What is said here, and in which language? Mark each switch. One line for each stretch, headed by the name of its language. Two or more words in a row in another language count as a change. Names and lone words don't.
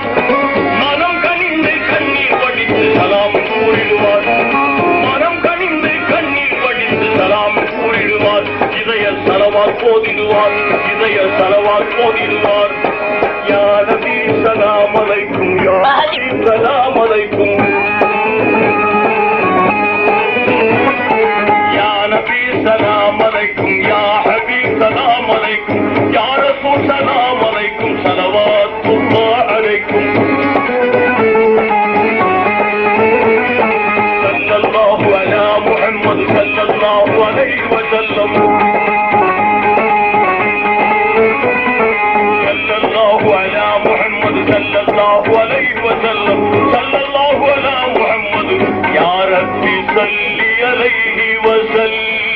Tamil: மனம் கனிந்து கண்ணீர் வடித்து சலாம் கூறிடுவார். மனம் கனிந்து கண்ணீர் வடித்து சலாம் கூறிடுவார். இதய சலவாத் போதிடுவார். இதய சலவாத் போதிடுவார்.
Arabic: يا نبي سلام عليكم يا نبي سلام عليكم سلام عليكم يا حبيب سلام عليكم يا رسول سلام عليكم صلوات الله عليكم صلى الله على محمد صلى الله عليه وسلم صلى الله على محمد صلى الله عليه وسلم صلى الله على محمد يا ربي صل عليه وسلم.